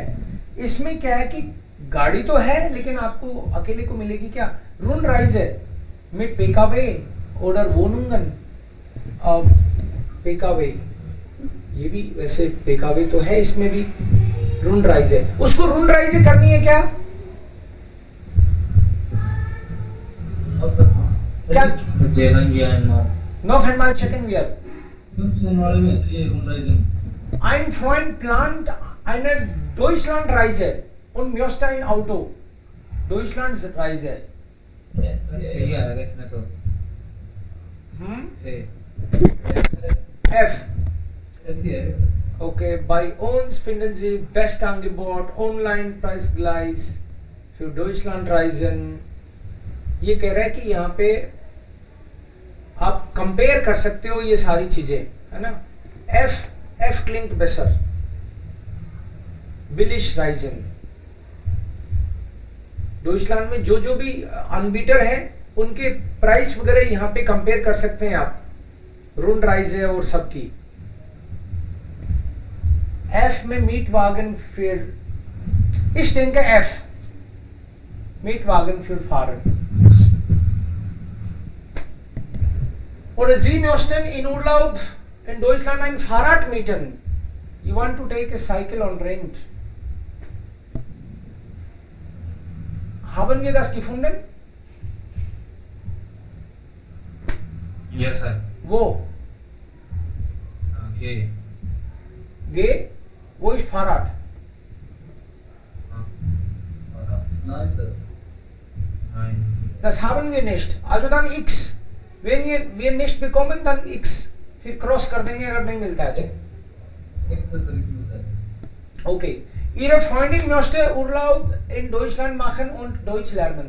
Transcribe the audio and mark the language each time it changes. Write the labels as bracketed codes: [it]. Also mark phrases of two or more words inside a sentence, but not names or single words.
[hi] इसमें क्या है कि गाड़ी तो है लेकिन आपको अकेले को मिलेगी क्या, [de] Rundreise mit PKW oder Wohnungen. PKW, [hi] ये भी वैसे PKW तो है, इसमें भी Rundreise. उसको Rundreise करनी है क्या, क्या [de] noch einmal checken wir. Ein Freund plant eine Deutschlandreise und möchte ein Auto. Deutschlandreise. [hi] सही आएगा इसमें तो. [de] F. Okay, bei uns finden Sie best Angebot, online Preisgleich für Deutschlandreisen. [hi] ये कह रहा है कि यहाँ पे आप कंपेयर कर सकते हो ये सारी चीजें, है ना. [de] F klingt besser. Billig Reisen. [hi] डॉइचलैंड में जो भी अनबीटर है उनके प्राइस वगैरह यहाँ पे कंपेयर कर सकते हैं आप, Rundreise और सबकी. [de] F में Mietwagen für, ich denke F, Mietwagen für Fahrer. Oder Sie möchten in Urlaub in Deutschland ein Fahrrad mieten. [en] You want to take a cycle on rent. [de] Haben wir das gefunden? Yes sir. Wo? G. G? Wo ist Fahrrad? Nein, Das haben wir nicht. Also dann X. Wenn wir nicht bekommen, dann X. [hi] फिर क्रॉस कर देंगे अगर नहीं मिलता है तो. [de] Okay. Ihre Freundin möchte Urlaub in Deutschland machen und Deutsch lernen.